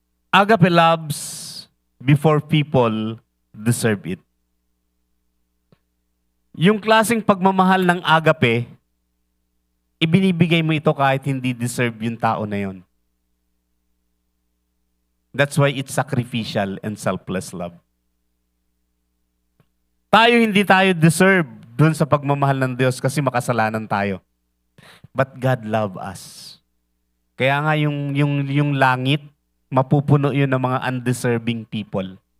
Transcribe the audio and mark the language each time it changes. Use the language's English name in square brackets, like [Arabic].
[English] Agape loves before people deserve it. [Filipino] Yung klaseng pagmamahal ng agape, ibinibigay mo ito kahit hindi deserve yung tao na yon. [English] That's why it's sacrificial and selfless love. [Filipino] Hindi tayo deserve dun sa pagmamahal ng Diyos kasi makasalanan tayo. [English] But God love us. [Filipino] Kaya nga yung langit, mapupuno yun ng mga [English] undeserving people.